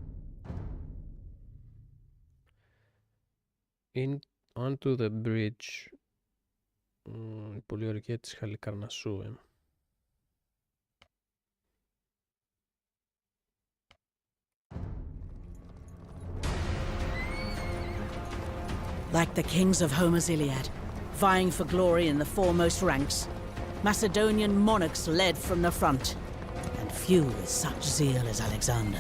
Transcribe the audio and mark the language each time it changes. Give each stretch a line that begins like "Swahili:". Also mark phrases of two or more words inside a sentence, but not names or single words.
English: Onto the bridge.
Greek: Η πολιορκία της Χαλικαρνασσού.
English: Like the kings of Homer's Iliad, vying for glory in the foremost ranks, Macedonian monarchs led from the front, and few with such zeal as Alexander.